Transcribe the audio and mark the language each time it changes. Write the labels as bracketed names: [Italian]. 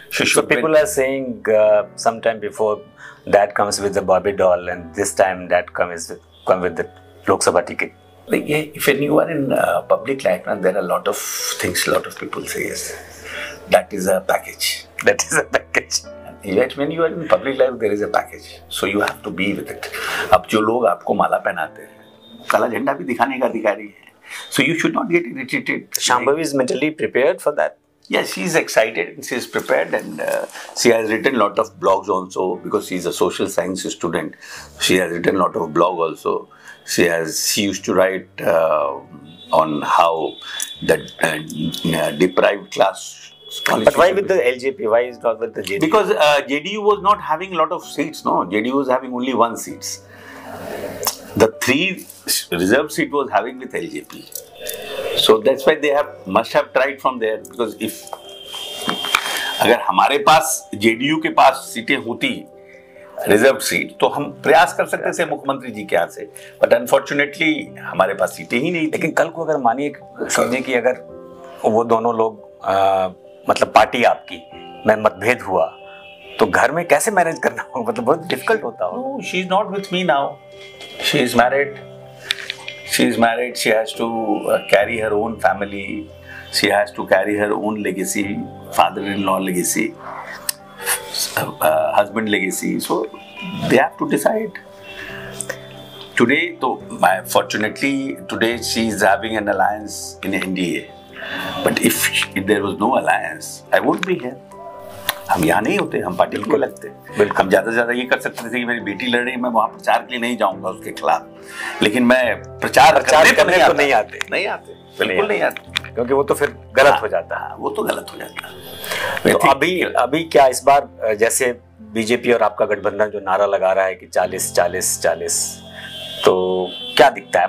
[English] So people are saying sometime before that comes with the Barbie doll and this time that come with the Lok Sabha ticket. Like, when you are in public life, there are a lot of things, a lot of people say, yes, that is a package. That is a package. Yet when you are in public life, there is a package. So you have to be with it. [Hindi] अब जो लोग आपको माला पहनाते हैं, काला झंडा भी दिखाने का अधिकारी है. [English] So you should not get irritated. Shambhavi is mentally prepared for that. Yes, she is excited and she is prepared, and she has written a lot of blogs also because she is a social science student. She has written a lot of blog also. She used to write on how the deprived class. But why with the LJP? Why is not with the JDU? Because JDU was not having a lot of seats. No, JDU was having only 1 seat. The 3 reserved seat was having with LJP. So that's why they must have tried from there. Because if [Hindi] अगर हमारे पास JDU के पास सीटें होती reserve seat, तो हम प्रयास कर सकते थे मुख्यमंत्री जी के यहाँ से, [English] but unfortunately [Hindi] हमारे पास सीटें ही नहीं थी. लेकिन कल को अगर मानिए समझिए कि अगर वो दोनों लोग मतलब पार्टी आपकी में मतभेद हुआ, तो घर में कैसे मैनेज करना होगा? मतलब बहुत डिफिकल्ट होता होगा. [English] No, she is not with me now. She is married. She is married. She has to carry her own family. She has to carry her own legacy, father-in-law legacy, husband legacy. So they have to decide. Today, fortunately, today she is having an alliance in NDA. But if there was no alliance, I wouldn't be here. [Hindi] हम यहाँ नहीं होते, हम party को लगते. हम ज्यादा से ज्यादा ये कर सकते थे कि मेरी बेटी लड़ रही है, मैं वहाँ प्रचार के लिए नहीं जाऊंगा उसके खिलाफ, लेकिन मैं प्रचार करने को नहीं आते, बिल्कुल नहीं आते, क्योंकि वो तो फिर गलत हो जाता है. वो तो गलत हो जाता है. तो अभी क्या इस बार जैसे बीजेपी और आपका गठबंधन जो नारा लगा रहा है कि 40-40-40, तो क्या दिखता है?